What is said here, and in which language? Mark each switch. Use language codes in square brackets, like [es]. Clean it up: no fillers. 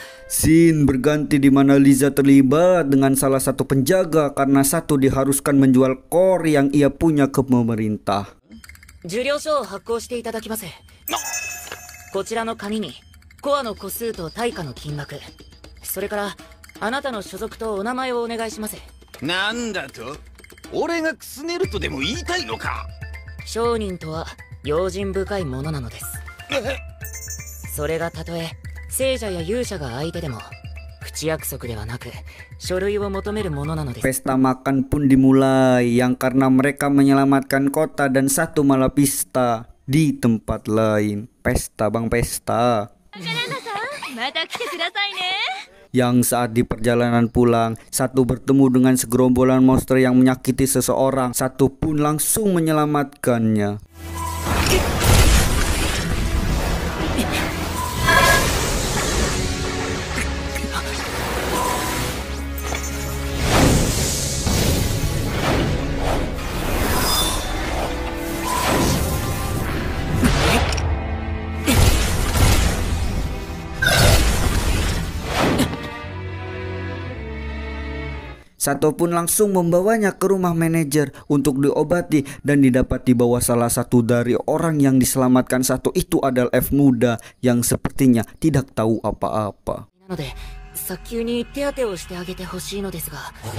[id] Scene berganti di mana Liza terlibat dengan salah satu penjaga karena Sato diharuskan menjual core yang ia punya ke pemerintah. [ja] 受領書を発行していただきます。こちらの紙にコアの個数と対価の金額、それからあなたの所属とお名前をお願いします。なんだと？俺がクスネルとでも言いたいのか？商人とは用心深いものなのです。それがたとえ聖者や勇者が相手でも口約束ではなく書類を求めるものなのです。 [id] Pesta makan pun dimulai yang karena mereka menyelamatkan kota dan Sato malah pesta di tempat lain. Pesta bang, pesta. Yang saat di perjalanan pulang, Sato bertemu dengan segerombolan monster yang menyakiti seseorang. Sato pun langsung menyelamatkannya. Sato pun langsung membawanya ke rumah manajer untuk diobati dan didapati bahwa salah satu dari orang yang diselamatkan Sato itu adalah elf muda yang sepertinya tidak tahu apa-apa. [ja] 早急に手当てをしてあげてほしいのですが。